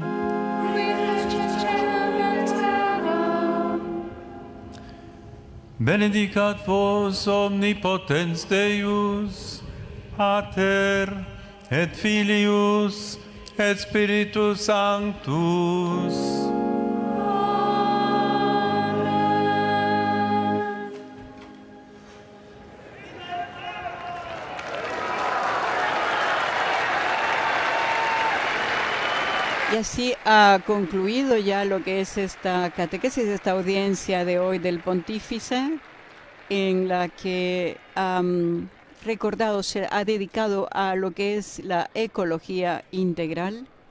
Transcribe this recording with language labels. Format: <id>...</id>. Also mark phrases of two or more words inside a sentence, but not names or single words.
<la>qui fecit caelum et terra. Benedicat vos omnipotens Deus, Pater, et Filius, et Spiritus Sanctus.</la> <es>Y así ha concluido ya lo que es esta catequesis, esta audiencia de hoy del Pontífice, en la que ha recordado, se ha dedicado a lo que es la ecología integral.</es>